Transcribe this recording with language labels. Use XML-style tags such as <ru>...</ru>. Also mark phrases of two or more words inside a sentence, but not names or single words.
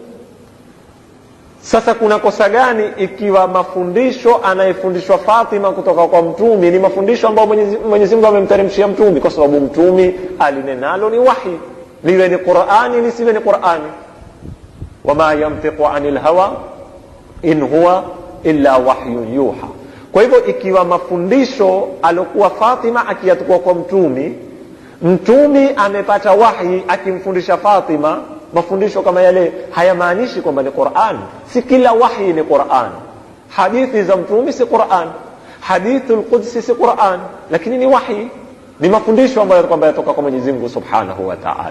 <sw>Sasa kuna kosa gani ikiwa mafundisho anayefundishwa Fatima kutoka kwa mtumi ni mafundisho ambayo Mwenyezi Mungu amemteremshia mtumi? Kwa sababu mtumi alinenalo ni wahi, liwe ni Qur'ani lisiwe ni Qur'ani.</sw> <ar>وما ينطق عن الهوى إن هو إلا وحي يوحى.</ar> <sw>Kwa hivyo ikiwa mafundisho alokuwa Fatima akiyachukua kwa mtumi amepata wahi akimfundisha Fatima mafundisho kama yale, hayamaanishi kwamba ni Qur'an. Si kila wahi ni Qur'an. Hadithi za mtumi si Qur'an,</sw> <ar>الحديث القدسي</ar> <sw>si Qur'an, lakini ni wahi, ni mafundisho ambayo kwamba yatoka kwa Mwenyezi Mungu</sw> <ar>سبحانه وتعالى.</ar>